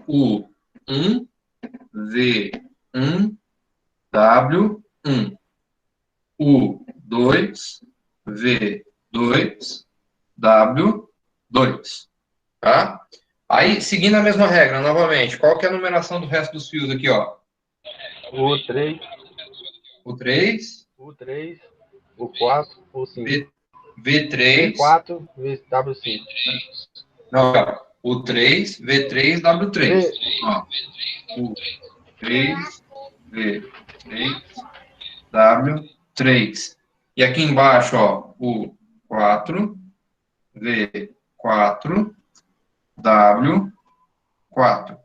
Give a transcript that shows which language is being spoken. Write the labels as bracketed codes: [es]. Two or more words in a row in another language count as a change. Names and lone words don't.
[pt] U1, V1, W1. U2, V2, W2. Tá? Aí, seguindo a mesma regra, novamente, qual que é a numeração do resto dos fios aqui, ó? U3. U3. U3. U4. U5. V3. V4. W5. Não, ó. U3, V3, W3. Ó. U3, V3, W3. E aqui embaixo, ó, U4, V4, W4.